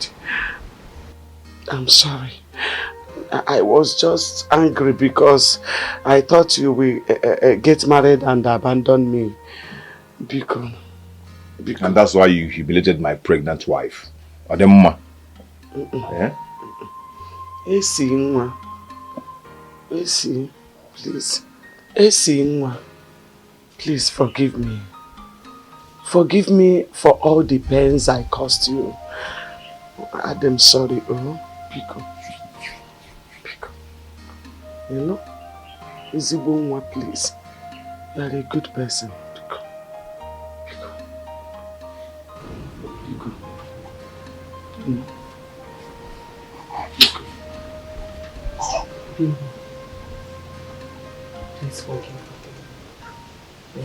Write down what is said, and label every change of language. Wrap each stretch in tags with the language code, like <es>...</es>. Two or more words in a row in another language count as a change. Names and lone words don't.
<en>I'm sorry. I was just angry because I thought you will get married and abandon me. Because. And that's why you humiliated my pregnant wife. Ademma. Yeah?</en> <ig>Esi nwa. Esi, please. Esi nwa.</ig> <en>Please forgive me. Forgive me for all the pains I caused you. I'm sorry, oh. Pico. You know?</en> <ig>Ezigbo nwa,</ig> <en>please. You are a good person. Please forgive me.</en>